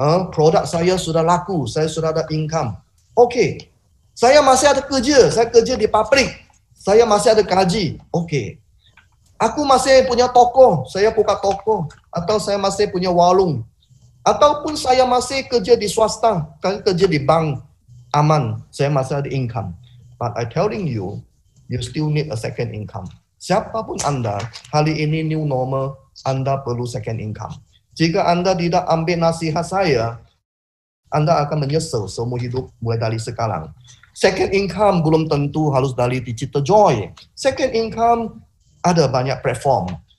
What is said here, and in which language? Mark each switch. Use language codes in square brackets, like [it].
[id] Produk saya sudah laku, saya sudah ada income. Oke, saya masih ada kerja, saya kerja di pabrik. Saya masih ada gaji. Oke. Aku masih punya toko, saya buka toko. Atau saya masih punya warung. Ataupun saya masih kerja di swasta, kerja di bank. Aman, saya masih ada income. [en] But I telling you, you still need a second income. [id] Siapapun Anda, hari ini new normal, Anda perlu second income. Jika Anda tidak ambil nasihat saya, Anda akan menyesal seumur hidup mulai dari sekarang. Second income belum tentu harus dari Digital Joy. Second income ada banyak platform.